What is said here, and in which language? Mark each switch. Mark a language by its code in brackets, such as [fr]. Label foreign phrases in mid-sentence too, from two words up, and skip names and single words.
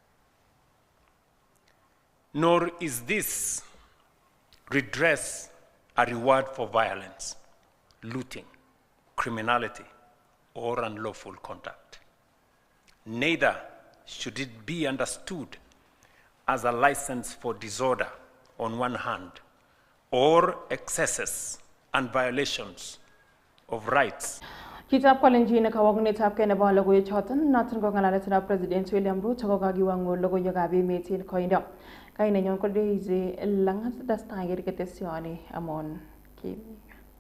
[en] Nor is this redress a reward for violence, looting, criminality, or unlawful conduct. Neither should it be understood as a license for disorder on one hand, or excesses and violations of rights. [kln] Kitab Kalenjin kawagunetab kay nebo logoiwek choton noton ko ngalalet President William Ruto ko kagiwango logoiwekab emet en koindo. Kainenyon ko Daisy Langat dastagir ketesioni amon kimi.